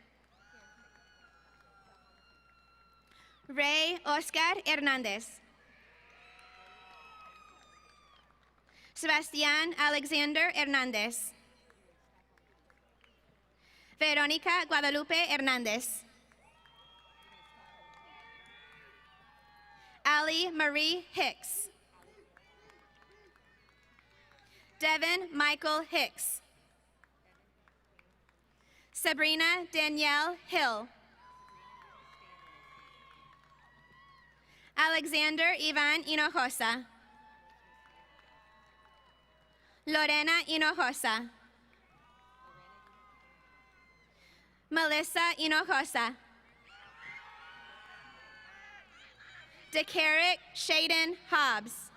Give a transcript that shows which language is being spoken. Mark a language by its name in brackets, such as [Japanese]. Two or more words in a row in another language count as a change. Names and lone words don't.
[English] Ray Oscar Hernández. Sebastián Alexander Hernández. Verónica Guadalupe Hernández. Ali Marie Hicks. Devin Michael Hicks. Sabrina Danielle Hill. Alexander Ivan Hinojosa. Lorena Hinojosa. Melissa Hinojosa. DeCarrick Shaden Hobbs.